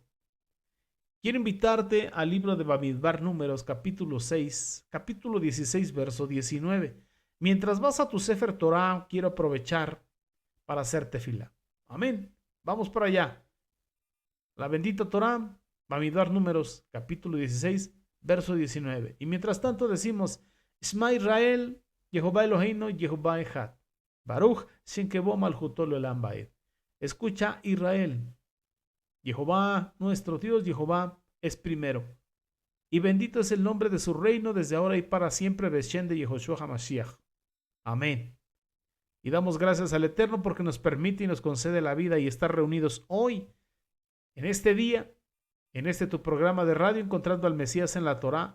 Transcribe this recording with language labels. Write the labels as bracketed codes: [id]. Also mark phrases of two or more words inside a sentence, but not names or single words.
[es] Quiero invitarte al libro de Bamidbar Números, capítulo 6, capítulo 16, verso 19. Mientras vas a tu [he] ספר תורה, [es] quiero aprovechar para hacer tefilá. Amén. Vamos por allá. La bendita Torah, Bamidbar Números, capítulo 16, verso 19. Y mientras tanto decimos, [he] שמע ישראל יהוה אלהינו יהוה אחד. ברוך שם כבוד מלכותו לעולם ועד. [es] Escucha Israel. Jehová, nuestro Dios, Jehová, es primero. Y bendito es el nombre de su reino desde ahora y para siempre, Beshem de Yehoshua HaMashiach. Amén. Y damos gracias al Eterno porque nos permite y nos concede la vida y estar reunidos hoy, en este día, en este tu programa de radio, Encontrando al Mesías en la Torá.